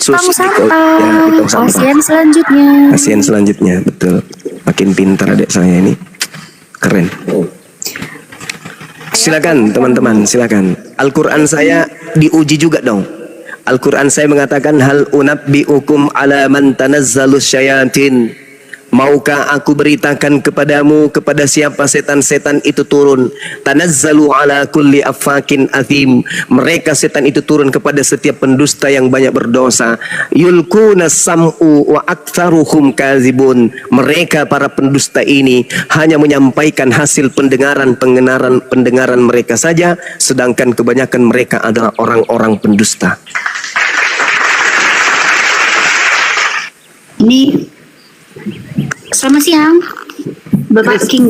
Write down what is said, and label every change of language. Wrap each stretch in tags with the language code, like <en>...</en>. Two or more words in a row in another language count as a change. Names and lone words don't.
<id>sus tong ya, di sampah. tong sampah. Pasien selanjutnya. Pasien selanjutnya, betul. Makin pintar adik saya ini, keren. Silakan teman-teman, silakan. Al-Quran saya diuji juga dong.</id> <ar>Al-Quran</ar> <id>saya mengatakan</id> <ar>hal unabbiukum ala man tanazzalus syayatin.</ar> <id>Maukah aku beritakan kepadamu kepada siapa setan-setan itu turun?</id> <ar>Tanazzalu ala kulli affakin athim.</ar> <id>Mereka setan itu turun kepada setiap pendusta yang banyak berdosa.</id> <ar>Yulkuna sam'u wa aktsaruhum kadzibun.</ar> <id>Mereka para pendusta ini hanya menyampaikan hasil pendengaran mereka saja, sedangkan kebanyakan mereka adalah orang-orang pendusta. Ini selamat siang, Bapak King.</id>